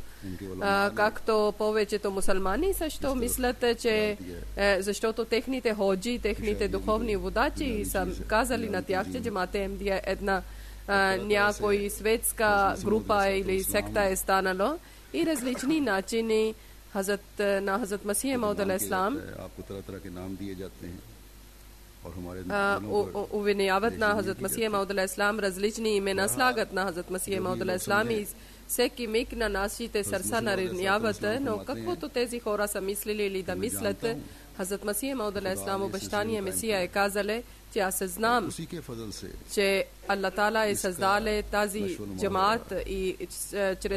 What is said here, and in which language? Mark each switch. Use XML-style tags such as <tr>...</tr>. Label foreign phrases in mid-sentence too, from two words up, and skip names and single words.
<bg>Както повечето мусулмани също мислят, че защото техните ходжи, техните духовни водачи са казали на тях, че джамаат Ахмадия е една някой светска група или секта е станало и различни начини на Хазрат Масих Мауд алейхиссалам увиняват на Хазрат Масих Мауд алейхиссалам, различни имена слагат на Хазрат Масих Мауд алейхиссалам и всеки миг на нашите сърца нараняват, но каквото тези хора са мислили или да мислят, Хазрат Масих Мауд алейхиссалам, обещания Месия е казале, че аз знам, че Аллах Таала е създале тази джамаат и чрез</bg>